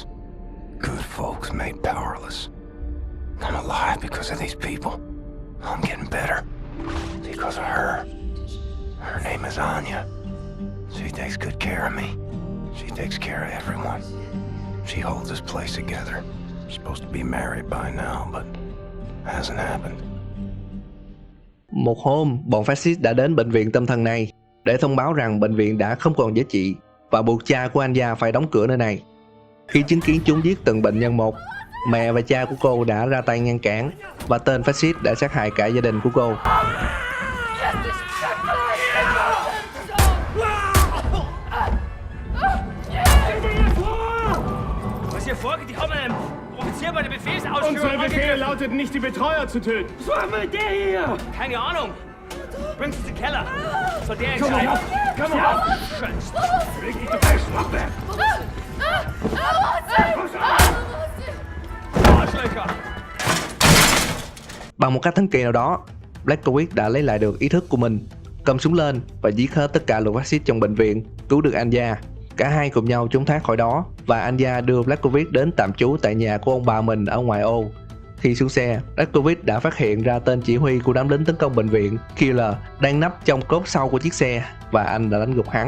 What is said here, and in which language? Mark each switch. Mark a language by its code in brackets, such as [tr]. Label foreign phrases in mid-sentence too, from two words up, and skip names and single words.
[en] Good folks made powerless. I'm alive because of these people. I'm getting better. because of her. Her name is Anya. She takes good care of me. She takes care of everyone. She holds this place together. Supposed to be married by now, but hasn't happened. [vi] Một hôm, bọn phát xít đã đến bệnh viện tâm thần này để thông báo rằng bệnh viện đã không còn giá trị và buộc cha của Anya phải đóng cửa nơi này. Khi chứng kiến chúng giết từng bệnh nhân một, mẹ và cha của cô đã ra tay ngăn cản và tên phát xít đã sát hại cả gia đình của cô. [de] Unsere Befehle lauteten nicht, die Betreuer zu töten. Was machen wir mit der hier? Keine Ahnung. Bring sie in den Keller. Soll der entscheiden? Komm mal auf! Richtig gefälscht, mach weg! Arschlöcher! [vi] Bằng một cách thần kỳ nào đó, Blazkowicz đã lấy lại được ý thức của mình, cầm súng lên và giết hết tất cả lũ phát xít trong bệnh viện, cứu được Anya. Cả hai cùng nhau trốn thoát khỏi đó và Anya đưa Blazkowicz đến tạm trú tại nhà của ông bà mình ở ngoại ô. Khi xuống xe, Blazkowicz đã phát hiện ra tên chỉ huy của đám lính tấn công bệnh viện, Killer, đang nấp trong cốp sau của chiếc xe và anh đã đánh gục hắn.